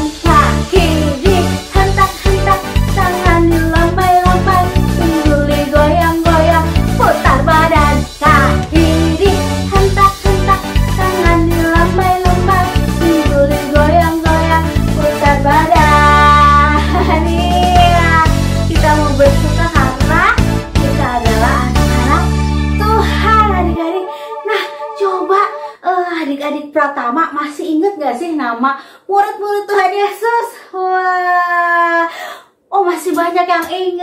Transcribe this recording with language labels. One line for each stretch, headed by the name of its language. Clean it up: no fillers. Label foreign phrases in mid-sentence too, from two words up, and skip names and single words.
Indonesian: Kaki dihentak-hentak, tangan dilambai-lambai, pinggul digoyang-goyang, putar badan. Kaki dihentak-hentak, tangan dilambai-lambai, pinggul digoyang-goyang, putar badan. Iya, kita mau bersuka karena kita adalah anak-anak Tuhan adik-adik. Nah, coba adik-adik Pratama masih ingat gak sih nama murid-murid Tuhan Yesus? Wah, oh masih banyak yang ingat.